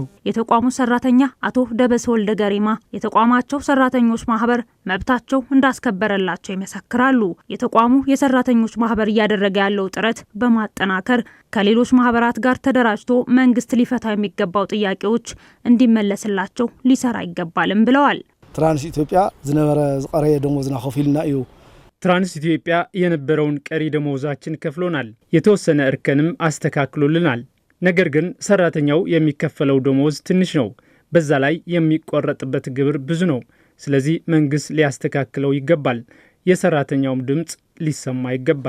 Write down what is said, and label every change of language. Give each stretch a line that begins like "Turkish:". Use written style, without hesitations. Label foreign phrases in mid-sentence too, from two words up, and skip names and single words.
Amharic: የተቋሙ ሰራተኛ አቶ ደበሰ ወልደ ገሪማ የተቋማቸው ሰራተኞች ማህበር መብታቸው እንዳስከበረላቸው ይመሰክራሉ። የተቋሙ የሰራተኞች ማህበር እያደረገ ያለው ጥረት በማጠናከር ከሌሎች ማህበራት ጋር ተደራጅቶ መንግስት ሊፈታ የሚገባው ጥያቄዎች እንዲመለስላቸው ሊሰራ ይገባልም ብለዋል።
Tigrinya: ትራንስ ኢትዮጵያ ዝነበረ ዝቀረየ ደሞዝና ከፊልና እዩ።
Amharic: ትራንስ ኢትዮጵያ የነበረውን ቀሪ ደሞዛችን ከፍሎናል። የተወሰነ እርከንም አስተካክሎልናል። ነገር ግን ሰራተኛው የሚከፈለው ደሞዝ ትንሽ ነው። በዛ ላይ የሚቆረጥበት ግብር ብዙ ነው። ስለዚህ መንግስት ሊያስተካክለው ይገባል። የሰራተኛውም ድምጽ ሊሰማ ይገባል።